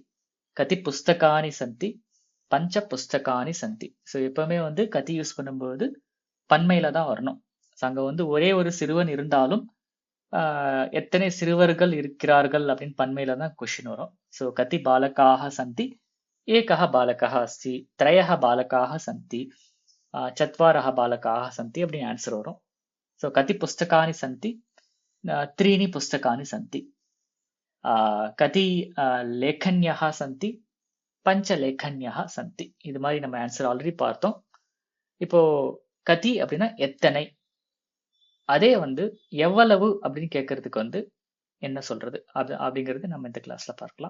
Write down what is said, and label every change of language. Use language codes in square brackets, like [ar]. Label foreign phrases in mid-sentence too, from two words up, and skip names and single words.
[sa] कति पुस्तकानि सन्ति, पञ्च पुस्तकानि सन्ति. [ta] ஸோ எப்பவுமே வந்து கதி யூஸ் பண்ணும்போது பன்மையில தான் வரணும். அங்க வந்து ஒரே ஒரு சிறுவன் இருந்தாலும் எத்தனை சிறுவர்கள் இருக்கிறார்கள் அப்படின்னு பன்மையில தான் கொஸ்டின் வரும். [sa] ஸோ कति बालकाः सन्ति, एकः बालकः अस्ति, त्रयः बालकाः सन्ति, चत्वारः बालकाः सन्ति [ta] அப்படி ஆன்சர் வரும். [sa] ஸோ कति पुस्तकानि सन्ति, त्रीणि पुस्तकानि सन्ति. कति लेखन्यः सन्ति, पञ्च लेखन्यः सन्ति. [ta] இது மாதிரி நம்ம ஆன்சர் ஆல்ரெடி பார்த்தோம். இப்போ கதி அப்படின்னா எத்தனை. அதே வந்து எவ்வளவு அப்படின்னு கேட்கறதுக்கு வந்து என்ன சொல்றது அது அப்படிங்கிறது நம்ம இந்த கிளாஸ்ல பார்க்கலாம்.